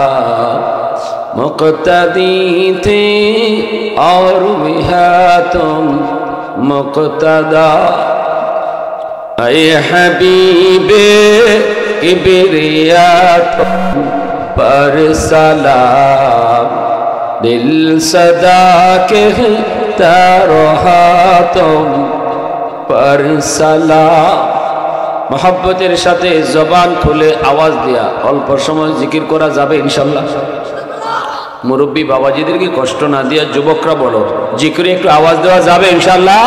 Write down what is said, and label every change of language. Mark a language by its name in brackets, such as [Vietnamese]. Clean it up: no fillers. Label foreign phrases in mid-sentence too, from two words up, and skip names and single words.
[Urdu] مقتدی تھے اور وہاں تم مقتدا، اے حبیب کبریا تم پر سلام، دل صدا کہتا رہا تم پر سلام۔ [Bangla] মহব্বতের সাথে জবান খুলে আওয়াজ দেয়া অল্প সময় জিকির করা যাবে ইনশাল্লাহ। মুরব্বী বাবাজিদেরকে কষ্ট না দিয়া যুবকরা বলো জিকিরে একটু আওয়াজ দেওয়া যাবে ইনশাল্লাহ।